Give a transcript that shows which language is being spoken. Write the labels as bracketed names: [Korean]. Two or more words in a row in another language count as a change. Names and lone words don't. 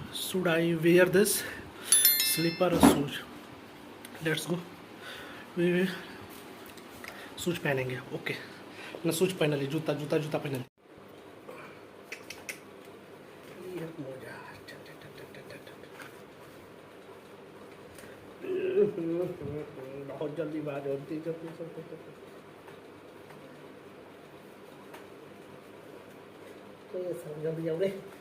[English] Should I wear this slipper or shoes? Let's go. We [Hindi] शूज पहनेंगे. ओके ना शूज पहन ली. जूता जूता जूता पहन ली. बहुत जल्दी बात होती जल्दी जल्दी जाओ रे.